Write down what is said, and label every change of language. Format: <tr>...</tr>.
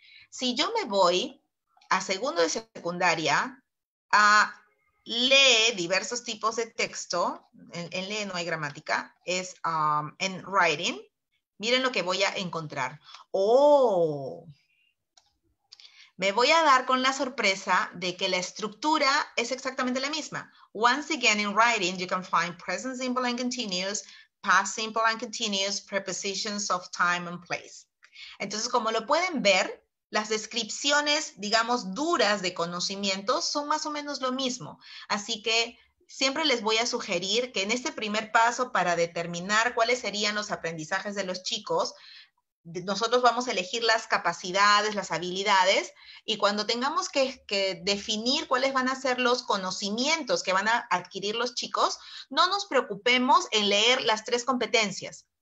<es>Si yo me voy a segundo de secundaria a lee diversos tipos de texto, en lee no hay gramática, es en writing, miren lo que voy a encontrar. ¡Oh! Me voy a dar con la sorpresa de que la estructura es exactamente la misma.</es> <en>Once again, in writing, you can find present simple and continuous, past simple and continuous, prepositions of time and place.</en> <es>Entonces, como lo pueden ver, las descripciones, digamos, duras de conocimientos son más o menos lo mismo. Así que siempre les voy a sugerir que en este primer paso para determinar cuáles serían los aprendizajes de los chicos, nosotros vamos a elegir las capacidades, las habilidades, y cuando tengamos que definir cuáles van a ser los conocimientos que van a adquirir los chicos, no nos preocupemos en leer las 3 competencias.</es>